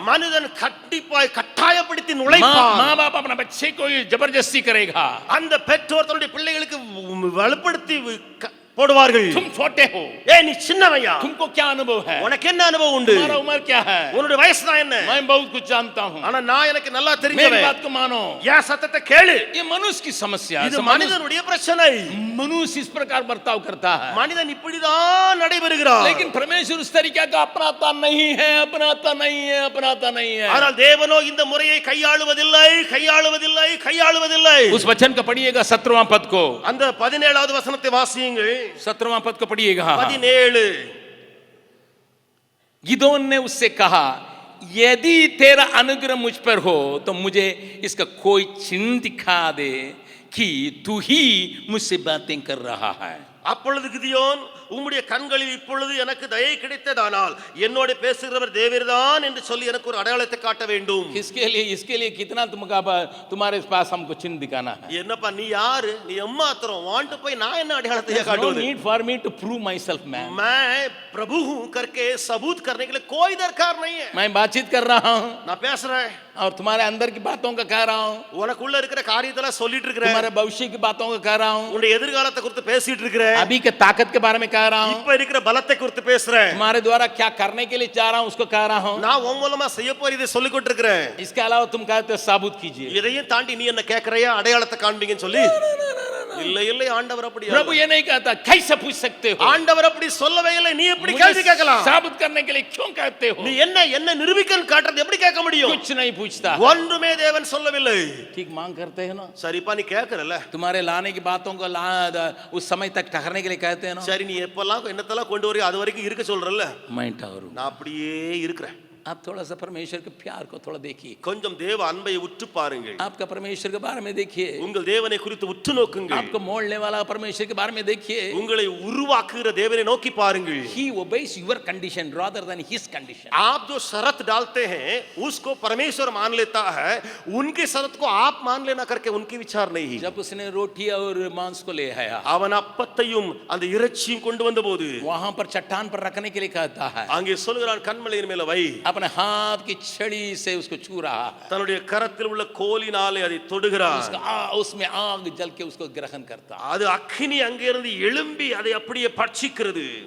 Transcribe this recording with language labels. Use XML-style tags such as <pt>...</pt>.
<ta>மனிதன் கண்டிப்பாய் கட்டாயப்படுத்தி நுழைப்பான்.</ta> <hi>माँ बाप अपना बच्चे को जबरदस्ती करेगा।</hi> <ta>அந்த பெற்றோர் தன்னுடைய பிள்ளைகளுக்கு வலுப்படுத்தி போடுவார்கள்.</ta> <hi>तुम छोटे हो,</hi> <ta>நீ சின்னவையா,</ta> <hi>तुमको क्या अनुभव है?</hi> <ta>உனக்கு என்ன அனுபவம் உண்டு?</ta> <hi>तुम्हारा उम्र क्या है?</hi> <ta>உன்னுடைய வயசு தான் என்ன?</ta> <hi>मैं बहुत कुछ जानता हूँ,</hi> <ta>ஆனா நான் எனக்கு நல்லா</ta> <hi>मेरी</hi> <ta>தெரிஞ்சவன்.</ta> <hi>बात को मानो।</hi> <ta>ஏன் சத்தத்தை கேளு.</ta> <hi>ये मनुष्य की समस्या है।</hi> <ta>இது மனிதனுடைய பிரச்சனை.</ta> <hi>मनुष्य इस प्रकार बर्ताव करता है,</hi> <ta>மனிதன் இப்படிதான் நடைபெறுகிறான்.</ta> <hi>लेकिन परमेश्वर उस तरीका का अपनाता नहीं है, अपनाता नहीं है, अपनाता नहीं है।</hi> <ta>ஆனால் தேவனோ இந்த முறையை கையாளுவதில்லை, கையாளுவதில்லை, கையாளுவதில்லை.</ta> <hi>उस वचन का पढ़िएगा 17वां पद को,</hi> <ta>அந்த 17வது வசனத்தை வாசியுங்கள்.</ta> <hi>17वां पद को पढ़िएगा। 17 गिदोन ने उससे कहा, यदि तेरा अनुग्रह मुझ पर हो तो मुझे इसका कोई चिन्ह दिखा दे कि तू ही मुझसे बातें कर रहा है।</hi> <ta>அப்பொழுது கிதியோன், உம்முடைய கண்களில் இப்பொழுது எனக்கு தயை கிடைத்ததானால் என்னோட பேசுகிறவர் தேவர்தான் என்று சொல்லி எனக்கு ஒரு அடையாளத்தை காட்ட வேண்டும்.</ta> <hi>इसके लिए कितना तुम्हारे पास हमको चिन्ह दिखाना है?</hi> <ta>என்னப்பா நீ யாரு? நீ எம்மாத்திரம் வாண்டு போய் நான் என்ன அடையாளத்தை காட்டுவது?</ta> <en>Need for me to prove myself man.</en> <hi>मैं प्रभु हूं करके सबूत करने के लिए कोई दरकार नहीं है. मैं बातचीत कर रहा हूं,</hi> <ta>நான் பேசுறேன்,</ta> <hi>और तुम्हारे अंदर की बातों का कह रहा हूं,</hi> <ta>உனக்குள்ள இருக்கிற காரியத்தெல்லாம் சொல்லிட்டு இருக்கிறேன்,</ta> <hi>तुम्हारे भविष्य की बातों का कह रहा हूं,</hi> <ta>உன்னுடைய எதிர்காலத்தை குறித்து பேசிட்டு இருக்கிறேன்,</ta> <hi>अभी के ताकत के बारे में कह रहा हूं,</hi> <ta>இப்ப இருக்கிற பலத்தை குறித்து பேசுறேன்,</ta> <hi>तुम्हारे द्वारा क्या करने के लिए चाह रहा हूं उसको कह रहा हूं।</hi> <ta>நான் உன் மூலமா செய்ய போறதை சொல்லிக் கொண்டிருக்கிறேன்.</ta> <hi>इसके अलावा तुम कहते हो साबुत कीजिए।</hi> <ta>இதையும் தாண்டி நீ என்ன கேக்குறியா அடையாளத்தை காண்பீங்கன்னு சொல்லி? இல்ல இல்ல, ஆண்டவர் அப்படி</ta> <hi>प्रभु ये नहीं कहता कैसे पूछ सकते हो,</hi> <ta>ஆண்டவர் அப்படி சொல்லவே இல்லை. நீ எப்படி கேள்வி கேட்கலாம்?</ta> <hi>साबुत करने के लिए क्यों कहते हो?</hi> <ta>நீ என்ன என்ன நிரூபிக்கன்னு காட்டுறது எப்படி கேட்க முடியும்?</ta> <hi>कुछ नहीं पूछता,</hi> <ta>ஒன்றுமே தேவன் சொல்லவில்லை.</ta> <hi>ठीक मांग करते हैं ना,</hi> <ta>சரிப்பா நீ கேக்குறல,</ta> <hi>तुम्हारे लाने की बातों को उस समय तक ठहरने के लिए कहते हैं ना।</hi> <ta>சரி நீ எப்பெல்லாம் என்னத்தெல்லாம் கொண்டு வரையோ அது வரைக்கும் இருக்க சொல்றல்ல,</ta> <hi>मैं ठहरूं।</hi> <ta>நான் அப்படியே இருக்கிறேன்.</ta> <hi>आप थोड़ा सा परमेश्वर के प्यार को थोड़ा देखिए,</hi> <ta>கொஞ்சம் தேவ அன்பை உற்று பாருங்கள்.</ta> <hi>आपका परमेश्वर के बारे में देखिए,</hi> <ta>உங்கள் தேவனை குறித்து உற்று நோக்குங்கள்.</ta> <hi>आपको मोड़ने वाला परमेश्वर के बारे में देखिए,</hi> <ta>உங்களை உருவாக்குகிற தேவனை நோக்கி பாருங்கள்.</ta> <en>He obeys your condition rather than his condition.</en> <hi>आप जो शर्त डालते हैं उसको परमेश्वर मान लेता है, उनकी शर्त को आप मान लेना करके उनकी विचार नहीं. जब उसने रोटी और मांस को ले आया,</hi> <ta>அவன் அப்பத்தையும் அந்த இறைச்சியும் கொண்டு வந்தபோது</ta> <hi>वहां पर चट्टान पर रखने के लिए कहता है,</hi> <ta>அங்கே சொல்கிறான் கண்மலையின் மேல வை.</ta> <hi>अपने हाथ की छड़ी से उसको छू रहा है,</hi> <ta>தன்னுடைய கரத்தில் உள்ள கோலினாலே அதை தொடுகிறான்.</ta> <hi>उसमें आग जल के उसको ग्रहण करता,</hi> <ta>அது அக்கினி அங்கிருந்து எழும்பி அதை அப்படியே பட்சிக்கிறது.</ta>